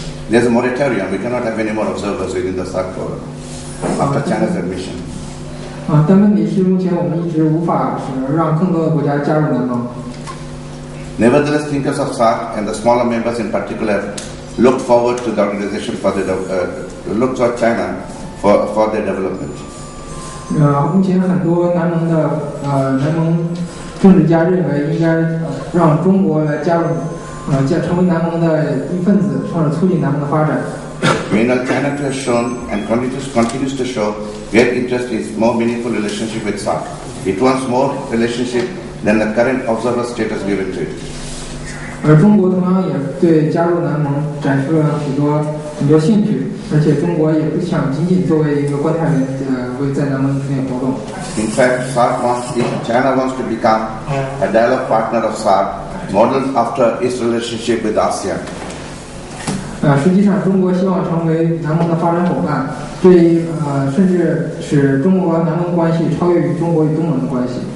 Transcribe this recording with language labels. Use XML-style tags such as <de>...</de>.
<en>There's a moratorium. We cannot have any more observers within the SAARC forum after China's admission.</en> <zh>但问题是，目前我们一直无法让更多的国家加入南盟。</zh> <en>Nevertheless, thinkers of SAARC and the smaller members in particular look forward to the organization look toward China for their development.</en> <zh>目前很多南盟政治家认为应该让中国来加入，成为南盟的一份子，从而促进南盟的发展。</zh> <en>Meanwhile, China has shown and continues to show great interest in more meaningful relationship with SAARC. It wants more relationship than the current observer status given to it.</en> <zh>而中国同样也对加入南盟展示了很多兴趣，而且中国也不想仅仅作为一个观察员在南盟内活动。</zh> <en>In fact, China wants to become a dialogue partner of SAARC, modeled after its relationship with ASEAN.</en> <zh>实际上，中国希望成为南盟的发展伙伴，甚至使中国和南盟关系超越于中国与东盟的关系。</zh>